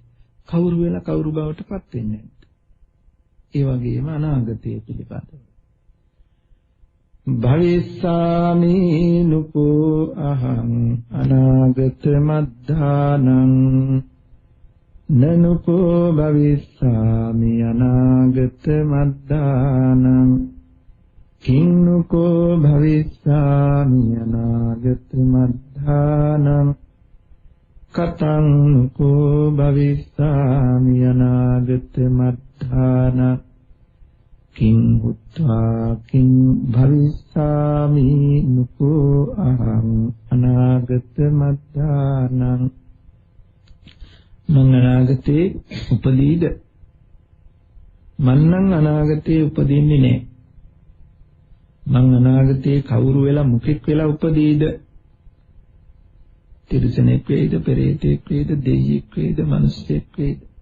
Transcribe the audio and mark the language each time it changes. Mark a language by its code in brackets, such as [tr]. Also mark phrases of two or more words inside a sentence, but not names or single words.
[si] කවුරු වෙලා කවුරු බවට පත් වෙන්නේ නැද්ද? ඒ වගේම අනාගතයේ පිළිබඳව [pi] භවිස්සාමි නුකෝ අහං අනාගත මද්ධානං නනුකෝ භවිස්සාමි අනාගත මද්ධානං කින්නුකෝ භවිස්සාමි අනාගත මද්ධානං කතං නුකෝ භවිස්සාමි අනාගත මද්ධානං කිං උත්වා කිං භවිස්සාමි නුකෝ අහං අනාගත මද්ධානං [si] මං අනාගතේ උපදීද? මං නම් අනාගතේ උපදින්නේ නැහැ. මං අනාගතේ කවුරු වෙලා මුඛෙක් වෙලා උපදීද? තිරිසනෙක් වේද, පෙරේතෙක් වේද, දෙවියෙක් වේද, මිනිසෙක් වේද?